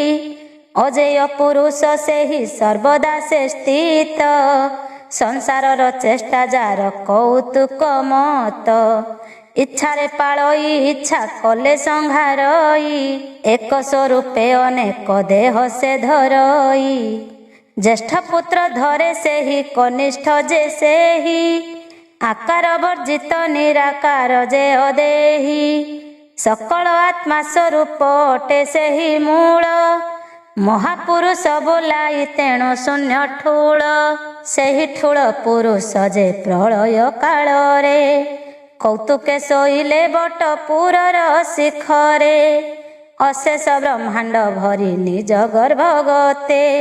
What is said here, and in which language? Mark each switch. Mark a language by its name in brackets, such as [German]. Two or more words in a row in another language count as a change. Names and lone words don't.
[Odia] ଅଜେୟ ପୁରୁଷ ସେହି ସର୍ବଦା ସେ ସ୍ଥିତ, ସଂସାରର ଚେଷ୍ଟା ଯାର କୌତୁକ ମତ। ଇଚ୍ଛାରେ ପାଳଇ ଇଚ୍ଛା କଲେ ସଂହାରଇ, ଏକ ସ୍ୱରୂପେ ଅନେକ ଦେହ ସେ ଧରଇ। ଜ୍ୟେଷ୍ଠ ପୁତ୍ର ଧରେ ସେହି କନିଷ୍ଠ ଯେ ସେହି ଆକାର ବର୍ଜିତ ନିରାକାର ଯେ ଅଦେହି ସକଳ ଆତ୍ମା ସ୍ୱରୂପ ଅଟେ ସେହି ମୂଳ ମହାପୁରୁଷ ବୋଲାଇ ତେଣୁ ଶୂନ୍ୟ ଠୁଳ ସେହି ଠୁଳ ପୁରୁଷ ଯେ ପ୍ରଳୟ କାଳ ରେ କୌତୁକେ ଶୋଇଲେ ବଟପୁରର ଶିଖରେ ଅଶେଷ ବ୍ରହ୍ମାଣ୍ଡ ଭରି ନିଜ ଗର୍ଭ ଗତେ